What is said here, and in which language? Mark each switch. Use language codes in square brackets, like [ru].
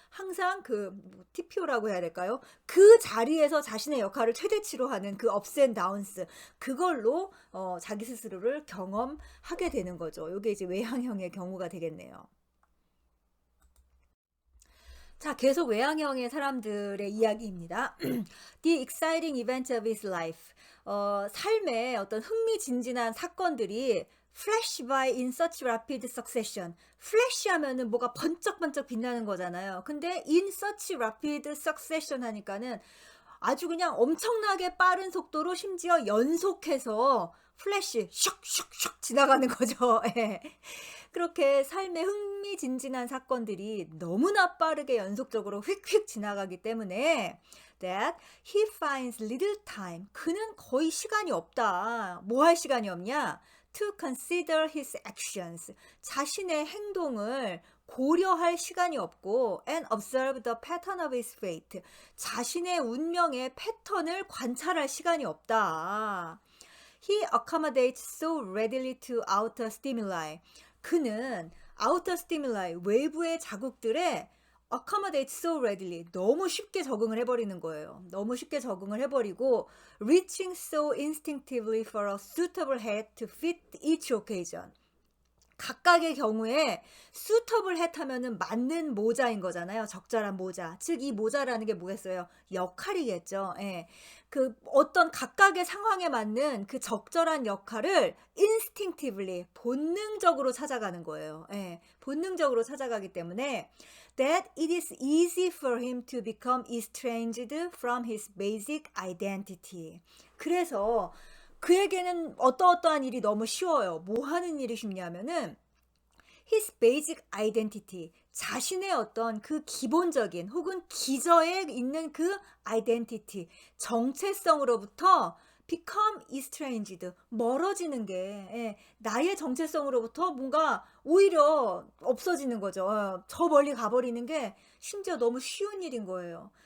[ko] 항상 TPO라고 해야 될까요? 그 자리에서 자신의 역할을 최대치로 하는 그 [en] ups and downs, [ko] 그걸로 자기 스스로를 경험하게 되는 거죠. 이게 이제 외향형의 경우가 되겠네요. 자, 계속 외향형의 사람들의 이야기입니다. [en] The exciting event of his life. [ko] 삶의 어떤 흥미진진한 사건들이 [en] flash by in such rapid succession. [ko] flash 하면은 뭐가 번쩍번쩍 빛나는 거잖아요. 근데 [en] in such rapid succession [ko] 하니까는 아주 그냥 엄청나게 빠른 속도로 심지어 연속해서 플래시 슉슉슉 지나가는 거죠. 예. 그렇게 삶의 흥미진진한 사건들이 너무나 빠르게 연속적으로 휙휙 지나가기 때문에 [en] that he finds little time. [ko] 그는 거의 시간이 없다. 뭐 할 시간이 없냐? [en] To consider his actions. [ko] 자신의 행동을 고려할 시간이 없고 [en] and observe the pattern of his fate. [ko] 자신의 운명의 패턴을 관찰할 시간이 없다. [en] He accommodates so readily to outer stimuli. [ko] 그는 outer stimuli, 외부의 자극들에 [en] accommodate so readily, [ko] 너무 쉽게 적응을 해버리는 거예요. 너무 쉽게 적응을 해버리고 [en] reaching so instinctively for a suitable hat to fit each occasion. [ko] 각각의 경우에 suitable hat 하면은 맞는 모자인 거잖아요. 적절한 모자. 즉 이 모자라는 게 뭐겠어요? 역할이겠죠. 예. 그 어떤 각각의 상황에 맞는 그 적절한 역할을 instinctively, 본능적으로 찾아가는 거예요. 예. 본능적으로 찾아가기 때문에 [en] that it is easy for him to become estranged from his basic identity. [ko] 그래서 그에게는 어떠한 일이 너무 쉬워요. 뭐 하는 일이 쉽냐면은 his basic identity, 자신의 어떤 그 기본적인 혹은 기저에 있는 그 identity, 정체성으로부터 become estranged, 멀어지는 게, 예, 나의 정체성으로부터 뭔가 오히려 없어지는 거죠. 저 멀리 가버리는 게 심지어 너무 쉬운 일인 거예요.